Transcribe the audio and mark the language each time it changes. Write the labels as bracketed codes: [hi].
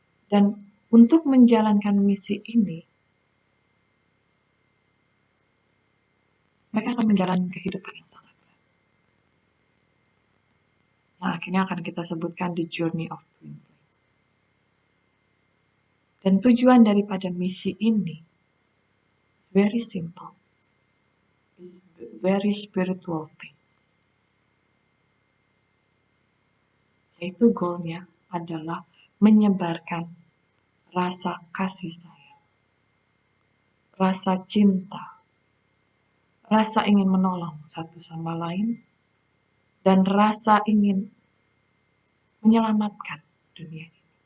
[id] Dan untuk menjalankan misi ini, mereka akan menjalani kehidupan yang sangat berat. Nah, akhirnya akan kita sebutkan [en] the journey of twin flame. [id] Dan tujuan daripada misi ini [en] very simple. is very spiritual thing. [id] Yaitu goalnya adalah menyebarkan rasa kasih sayang, rasa cinta, rasa ingin menolong satu sama lain, dan rasa ingin menyelamatkan dunia ini.